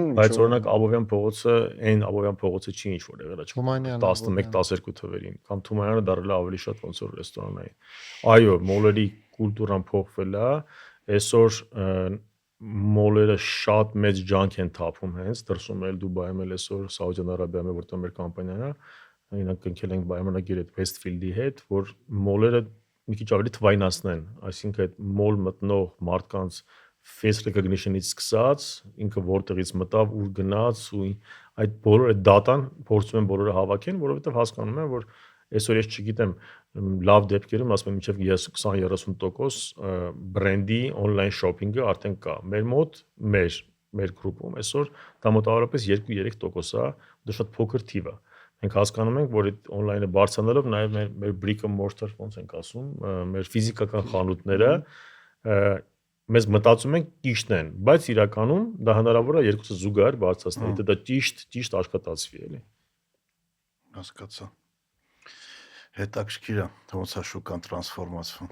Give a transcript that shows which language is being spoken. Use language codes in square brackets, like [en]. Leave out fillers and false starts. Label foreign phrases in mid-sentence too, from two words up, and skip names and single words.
[hy] բայց օրինակ Աբովյան փողոցը, այն Աբովյան փողոցը չի ինչ որ եղել է 11-12 թվերին, կամ Թումանյանը դարել է ավելի շատ ոնց որ ռեստորանային։ Այո, մոլերի կուլտուրան փոխվել է, այսօր մոլերը շատ մեծ ջանք են թափում հենց, դրսում էլ Դուբայում էլ այսօր Սաուդյան Արաբիայում որտեղ մեր կամպանիան է, այնակ կնքել ենք պայմանագիր այդ Westfield-ի հետ, որ մոլերը մի քիչ ավելի թվայնացնեն, այսինքն այդ մոլ մտնող մարդկանց [en] face recognition- [hy] ից սկսած, ինքը որտեղից մտավ, ուր գնաց ու այդ բոլոր այդ data-ն փորձում են բոլորը հավաքեն, որովհետև հասկանում են, որ այսօր ես չգիտեմ, լավ դեպքերում ասում եմ մինչև 20-30% բրենդի [en] on-line shopping- [hy] ը արդեն կա։ Մեր մոտ մեր գրուպում այսօր դա մոտավորապես 2-3% է, դա շատ փոքր թիվ է։ Մենք հասկանում ենք, որ այդ on-line-ը բարձրանալով նաև մեր [en] brick and mortar [hy] ոնց ենք ասում, մեր ֆիզիկական խանութները մեզ մտածում ենք ճիշտ են, բայց իրականում դա հնարավոր է երկուսը զուգահեռ բարձրացնել, եթե դա ճիշտ աշխատացվի, էլի։ Հասկացա։ Հետաքրքիր է, ոնց է շուկան տրանսֆորմացվում։